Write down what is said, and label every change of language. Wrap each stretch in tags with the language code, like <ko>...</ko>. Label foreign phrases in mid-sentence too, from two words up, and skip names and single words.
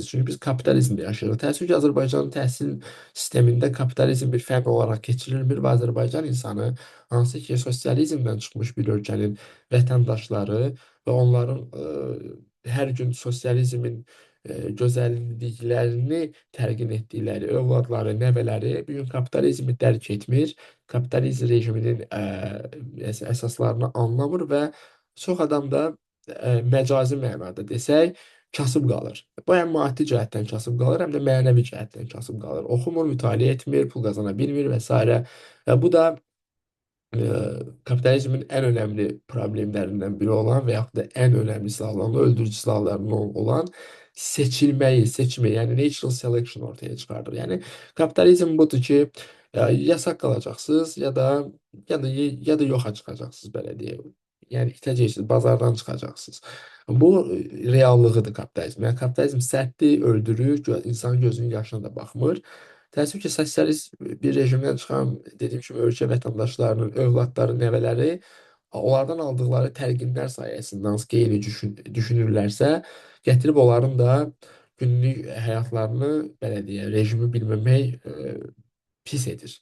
<az>Çünki biz kapitalizmdə yaşayırıq. Təəssüf ki, Azərbaycanın təhsil sistemində kapitalizm bir fərq olaraq keçirilmir və Azərbaycan insanı hansı ki, sosializmdən çıxmış bir ölkənin vətəndaşları və onların hər gün sosializmin gözəlliklərini təlqin etdikləri övladları, nəvələri bu gün kapitalizmi dərk etmir, kapitalizm rejiminin əsaslarını anlamır və çox adam da məcazi mənada desək, kasıb qalır. Bu həm maddi cəhətdən kasıb qalır, həm də mənəvi cəhətdən kasıb qalır. Oxumur, mütaliə etmir, pul qazana bilmir və s.</az> <tr>Və bu da e, kapitalizmin en önemli problemlerinden biri olan veyahut da en önemli silahlarından, öldürücü silahlarından olan seçmeyi yani</tr> <en>natural selection</en> <tr>ortaya çıkardır. Yani kapitalizm budur ki yasak kalacaksınız ya da</tr> <az>yoxa çıxacaqsınız belə deyək. Yəni itəcəksiniz, bazardan çıxacaqsınız. Bu reallığıdır kapitalizm. Yəni kapitalizm sərtdir, öldürür, insan gözünün yaşına da baxmır. Təəssüf ki, sosialist bir rejimdən çıxan, dediyim kimi, ölkə vətəndaşlarının övladları, nəvələri onlardan aldıqları təlqinlər sayəsində hansı ki, eyni düşünürlərsə, gətirib onların da günlük həyatlarını, belə deyək, rejimi bilməmək pis edir.</az>